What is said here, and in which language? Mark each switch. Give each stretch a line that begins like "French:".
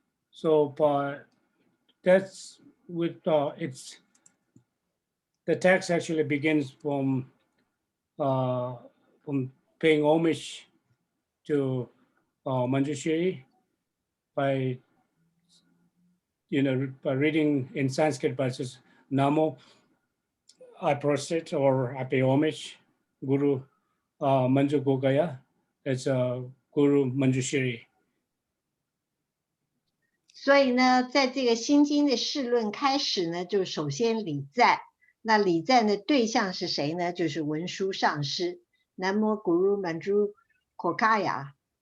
English: So, that's with it's the text actually begins from paying homage to Manjushri by by reading in Sanskrit verses Namo, I prostrate or I pay homage, Guru Manju Gogaya, it's Guru Manjushri.
Chinese: 所以呢，在这个心经的释论开始呢，就首先礼赞。那礼赞的对象是谁呢？就是文殊上师。南无Guru Manju Gogaya。